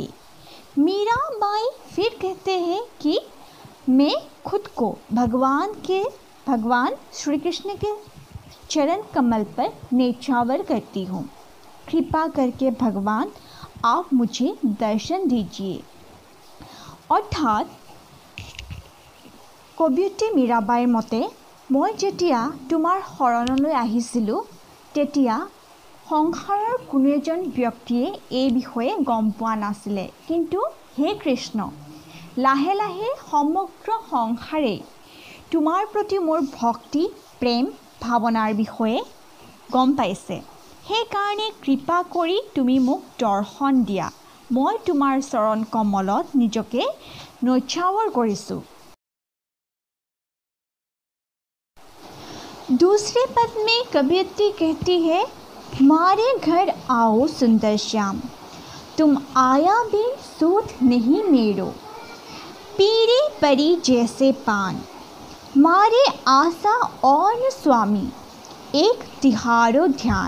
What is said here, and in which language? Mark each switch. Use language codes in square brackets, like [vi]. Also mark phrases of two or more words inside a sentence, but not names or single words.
[hi] मीराबाई फिर कहते हैं कि मैं खुद को भगवान श्री कृष्ण के चरण कमल पर नेछावर करती हूँ। कृपा करके भगवान आप मुझे दर्शन दीजिए। अर्थात कवियत्री [as] मीराबाईৰ মতে, মই যেতিয়া তোমাৰ শৰণলৈ আহিছিলোঁ, তেতিয়া সংসাৰৰ কোনো এজন ব্যক্তিয়ে এই বিষয়ে গম পোৱা নাছিলে, কিন্তু হে কৃষ্ণ, লাহে লাহে সমগ্ৰ সংসাৰে তোমাৰ প্ৰতি মোৰ ভক্তি প্ৰেম ভাৱনাৰ বিষয়ে গম পাইছে। সেইকাৰণে কৃপা কৰি তুমি মোক দৰ্শন দিয়া। মই তোমাৰ চৰণ কমলত নিজকে নৈছাৱৰ কৰিছোঁ। [hi] दूसरे पद में कवियत्री कहती है, मारे घर आओ सुंदर श्याम, तुम आया बिन सूध नहीं मेरो। पीरे परी जैसे पान, मारे आशा और न स्वामी, एक तिहारो ध्यान।